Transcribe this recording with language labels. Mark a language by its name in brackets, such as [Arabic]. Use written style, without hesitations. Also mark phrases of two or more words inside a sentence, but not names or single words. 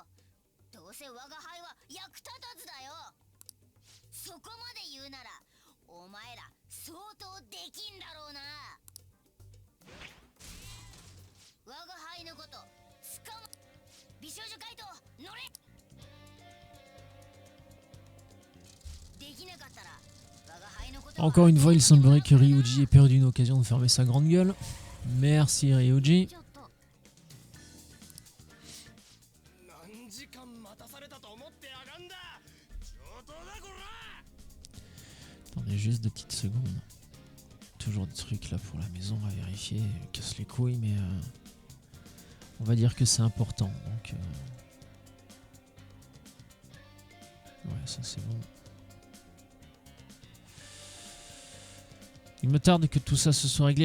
[Japanese] どうせ我が輩は役立たずだよ。そこまで言うならお前ら相当できんだろうな。我が輩のことつかま。美少女怪盗乗れ。できなかったら我が輩のこと。 [French] Encore une fois, il semblerait que Ryuji ait perdu une occasion de fermer sa grande gueule. Merci Ryuji. 何時間待たされたと思ってやがんだ。上等だこら。 Attendez juste 2 petites secondes. Toujours des trucs là pour la maison à vérifier. Casse les couilles, mais on va dire que c'est important. Donc, ouais, ça c'est bon. Il me tarde que tout ça se soit réglé.